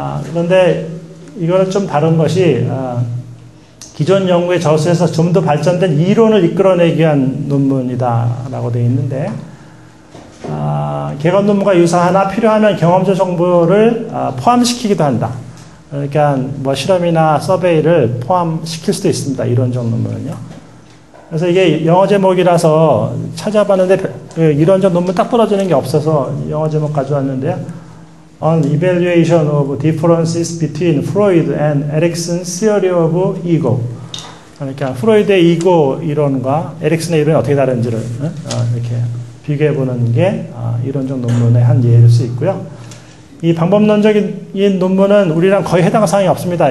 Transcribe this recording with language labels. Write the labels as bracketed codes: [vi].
[ko] 그런데 이거는 좀 다른 것이, 기존 연구의 저수에서 좀 더 발전된 이론을 이끌어내기 위한 논문이다라고 되어 있는데, 개관 논문과 유사하나 필요하면 경험적 정보를 포함시키기도 한다. 그러니까 뭐 실험이나 서베이를 포함시킬 수도 있습니다. 이론적 논문은요. 그래서 이게 영어 제목이라서 찾아봤는데 이론적 논문 딱 떨어지는 게 없어서 영어 제목 가져왔는데요. [en] On evaluation of differences between Freud and Erikson's theory of ego. [ko] 그러니까 프로이드의 이고 이론과 에릭슨의 이론이 어떻게 다른지를 이렇게 비교해보는 게 이론적 논문의 한 예일 수 있고요. 이 방법론적인 논문은 우리랑 거의 해당 사항이 없습니다.